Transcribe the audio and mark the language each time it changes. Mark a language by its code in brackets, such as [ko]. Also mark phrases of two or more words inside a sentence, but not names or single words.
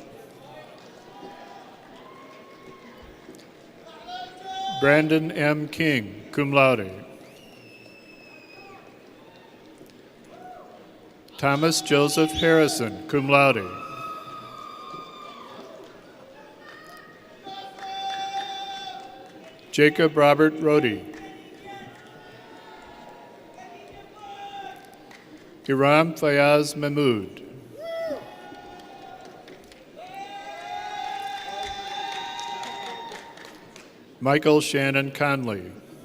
[en] Brandon M. King, [la] cum laude. [en] Thomas Joseph Harrison, [la] cum laude. [en] Jacob Robert Rohde. Iram Fayaz Mahmood. Michael Shannon Conley.